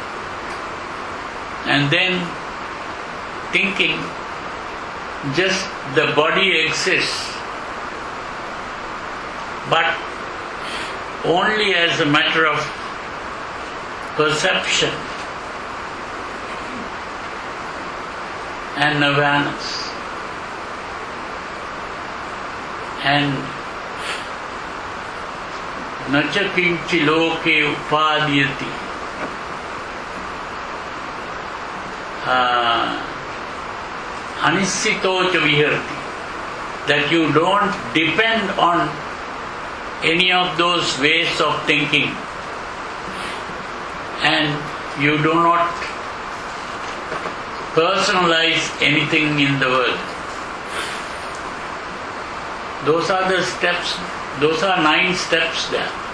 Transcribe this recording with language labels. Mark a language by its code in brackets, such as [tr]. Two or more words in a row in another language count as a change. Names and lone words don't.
[en] and then thinking just the body exists, but only as a matter of perception and awareness, and [pi] nacha kinchi loke upadiyati, anissito cha viharti, [en] that you don't depend on any of those ways of thinking and you do not personalize anything in the world. Those are the steps, those are 9 steps there.